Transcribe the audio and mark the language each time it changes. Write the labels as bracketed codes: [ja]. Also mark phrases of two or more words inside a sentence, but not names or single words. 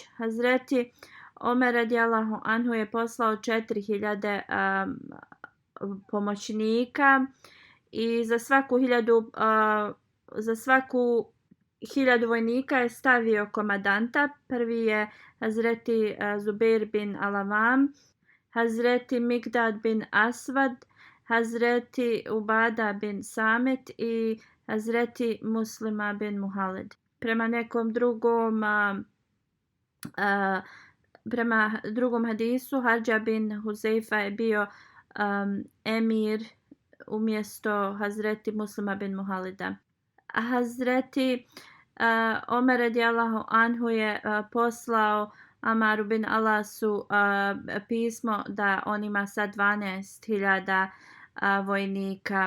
[bs] Hazreti Omer [ar] رضي الله عنه [bs] je poslao 4000 pomoćnika i za svaku 1000 vojnika je stavio komadanta. Prvi je Hazreti Zubair bin Alavam, Hazreti Mikdad bin Asvad, Hazreti Ubada bin Samet i Hazreti Muslima bin Muhalid. Prema drugom hadisu, Hadža bin Huzeifa je bio emir umjesto Hazreti Muslima bin Muhalida. Hazreti Omer [ar] رضي الله عنه [bs] je poslao Amaru bin Alasu pismo da on ima sad 12.000 vojnika.